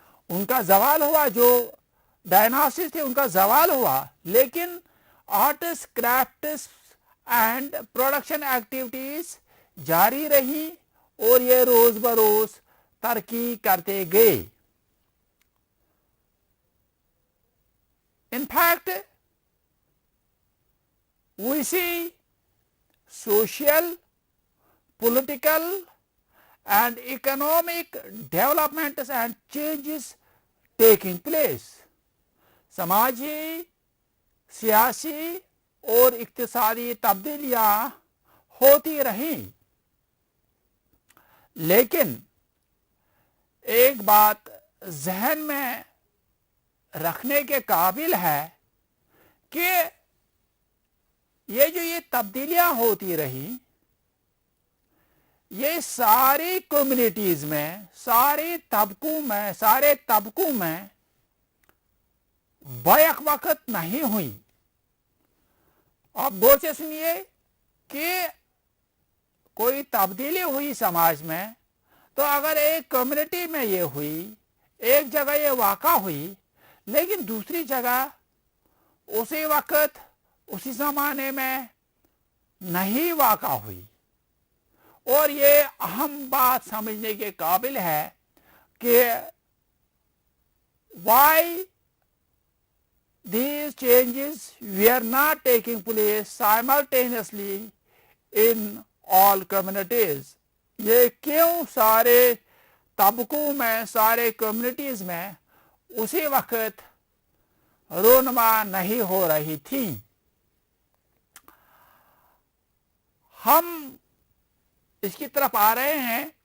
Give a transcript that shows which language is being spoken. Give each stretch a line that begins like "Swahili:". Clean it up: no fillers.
Urdu: ان کا زوال ہوا، جو ڈائناسٹیز تھے ان کا زوال ہوا، لیکن arts, crafts and production activities جاری رہی اور یہ روز بروز ترقی کرتے گئے.
English: In fact, we see social, political and economic developments and changes taking place.
Urdu: سماجی، سیاسی اور اقتصادی تبدیلیاں ہوتی رہیں، لیکن ایک بات ذہن میں رکھنے کے قابل ہے کہ یہ تبدیلیاں ہوتی رہی، یہ ساری کمیونٹیز میں، سارے طبقوں میں بیک وقت نہیں ہوئی. آپ غور سے سنیے کہ کوئی تبدیلی ہوئی سماج میں، تو اگر ایک کمیونٹی میں یہ ہوئی، ایک جگہ یہ واقع ہوئی، لیکن دوسری جگہ اسی وقت اسی زمانے میں نہیں واقع ہوئی. اور یہ اہم بات سمجھنے کے قابل ہے کہ
English: why these changes were not taking place simultaneously in all communities.
Urdu: یہ کیوں سارے طبقوں میں، سارے کمیونٹیز میں اسی وقت رونما نہیں ہو رہی تھی. ہم اس کی طرف آ رہے ہیں.